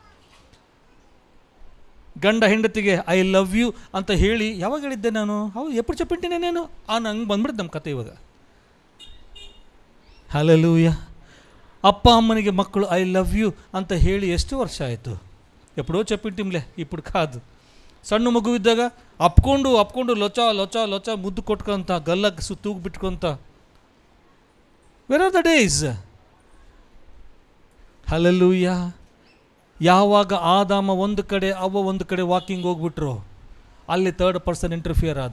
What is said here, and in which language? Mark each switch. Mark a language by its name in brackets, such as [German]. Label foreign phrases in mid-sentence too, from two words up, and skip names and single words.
[Kannada] ಗಂಡ ಹೆಂಡತಿಗೆ [English] I love you [Kannada] ಅಂತ ಹೇಳಿ ಯಾವಾಗ ಹೇಳಿದ್ದೆ ನಾನು? ಹೌದು, [Telugu] ఎప్పుడు చెప్పిటినే [Kannada] ನಾನು ನಂಗೆ ಬಂದ್ಬಿಡ್ತು ನಮ್ಮ ಕತೆ ಇವಾಗ. ಹಲ್ಲೆಲೂಯ. ಅಪ್ಪ ಅಮ್ಮನಿಗೆ ಮಕ್ಕಳು [English] I love you [Kannada] ಅಂತ ಹೇಳಿ ಎಷ್ಟು ವರ್ಷ ಆಯಿತು? [Telugu] ಎప్పుడో చెప్పింటింలే, ఇప్పుడు కాదు. [Kannada] ಸಣ್ಣ ಮಗು ಇದ್ದಾಗ ಅಪ್ಕೊಂಡು ಲೊಚ ಲೊಚ ಲೊಚ ಮುದ್ದು ಕೊಟ್ಕೊಂತ ಗಲ್ಲಕ್ಕೆ ತೂಗು ಬಿಟ್ಕೊಂತ. [English] Where are the days? ಹಲ್ಲೆಲೂಯ. [Kannada] ಯಾವಾಗ ಆದಾಮ ಒಂದು ಕಡೆ ಅವ್ವ ಒಂದು ಕಡೆ ವಾಕಿಂಗ್ ಹೋಗ್ಬಿಟ್ರು, ಅಲ್ಲಿ [English] 3rd person interfere [Kannada] ಆದ.